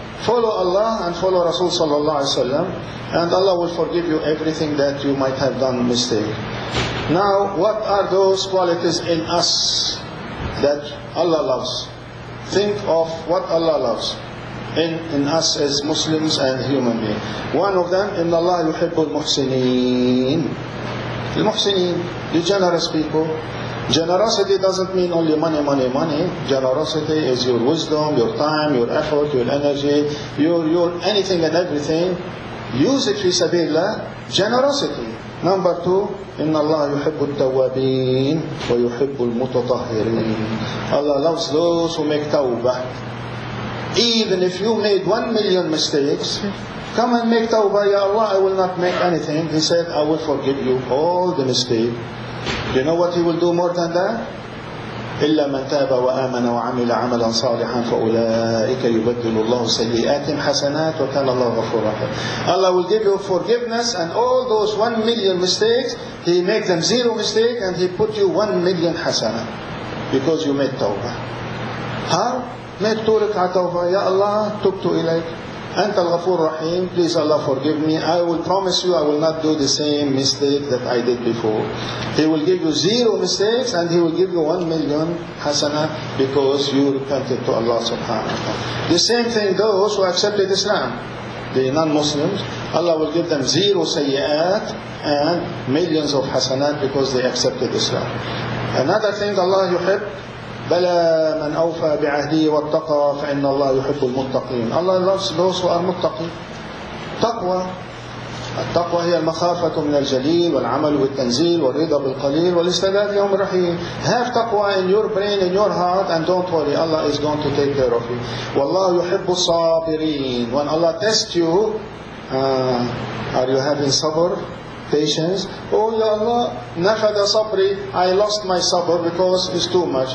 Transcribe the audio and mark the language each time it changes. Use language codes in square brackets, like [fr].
[en] Follow Allah and follow Rasul sallallahu alaihi wasallam, and Allah will forgive you everything that you might have done mistake. Now, what are those qualities in us that Allah loves? Think of what Allah loves in us as Muslims and human beings. One of them, [ar] إِنَّ اللَّهَ يُحِبُّ الْمُحْسِنِينَ. [en] The the generous people. Generosity doesn't mean only money, money, money. Generosity is your wisdom, your time, your effort, your energy, your anything and everything. Use it [ar] fi sabilillah. [en] Generosity. Number two, [ar] إِنَّ اللَّهَ يُحِبُّ التَّوَّابِينَ وَيُحِبُّ الْمُتَطَهِّرِينَ. [en] Allah loves those who make tawbah. Even if you made 1 million mistakes, come and make tawbah. Ya Allah, I will not make anything. He said, I will forgive you all the mistakes. You know what He will do more than that? [ar] إِلَّا مَنْ تَابَ وَآمَنَ وَعَمِلَ عَمَلًا صَالِحًا فَأُولَٰئِكَ يُبَدِّلُ اللَّهُ سَيِّئَاتِهِمْ حَسَنَاتٍ وَكَانَ اللَّهُ غَفُورًا رَحِيمًا. [en] Allah will give you forgiveness, and all those 1 million mistakes, He make them 0 mistake, and He put you 1 million hasana because you made tawbah. How? Make 2 rak'ah tawbah. [ar] Ya Allah, tubtu ilayk. Anta al-Ghafur Rahim. [en] Please Allah forgive me. I will promise you I will not do the same mistake that I did before. He will give you 0 mistakes, and He will give you 1 million hasana because you repented to Allah subhanahu wa ta'ala. The same thing those who accepted Islam, the non-Muslims, Allah will give them 0 sayyi'at and millions of hasanat because they accepted Islam. Another thing, [ar] Allah yuhib بَلَا مَنْ أَوْفَى بِعَهْدِهِ وَاتَّقَى فَإِنَّ اللَّهَ يُحِبُّ الْمُتَّقِينَ. [en] Allah loves those who are muttaqin. Taqwa. [ar] التقوى هي المخافة من الجليل والعمل بالتنزيل والرضا بالقليل والاستعداد ليوم الرحيل. [en] Have taqwa in your brain, in your heart, and don't worry, Allah is going to take care of you. [ar] وَاللَّهُ يُحِبُّ الصَّابِرِينَ. [en] When Allah tests you, are you having sabr? patience. Oh [ar] Ya Allah, nafada sabri, [en] I lost my sabr because it's too much.